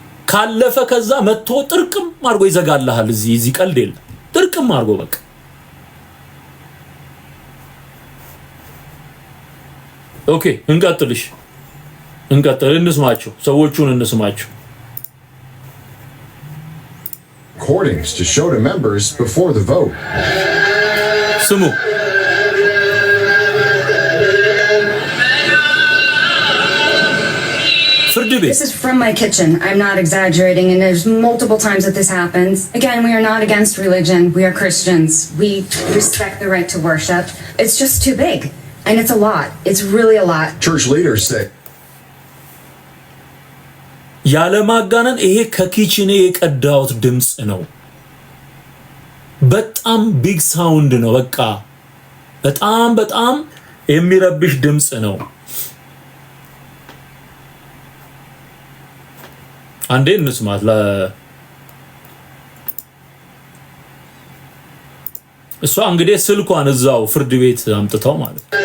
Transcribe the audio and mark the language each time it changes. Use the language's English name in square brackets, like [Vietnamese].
[Amharic] ካለፈ ከዛ መጥቶ ጥርቅም አርጎ ይዘጋልሃል እዚህ ቀልድ የለም ጥርቅም አርጎ በቃ ኦኬ እንቀጥል እንስማቸው ሰዎቹን እንስማቸው [English] recordings to show to members before the vote. [Amharic] ስሙ [English] This is from my kitchen. I'm not exaggerating, and there's multiple times that this happens. Again, we are not against religion. We are Christians. We respect the right to worship. It's just too big, and it's a lot. It's really a lot. Church leaders say [Amharic] ያለማጋነን ይሄ ከኪችኔ የቀዳውት ድምጽ ነው በጣም ቢግ ሳውንድ ነው በቃ በጣም የሚረብሽ ድምጽ ነው አንዴ እንስማት እሷ እንግዲህ ስልኳን እዛው ፍርድ ቤት አምጥተው ማለት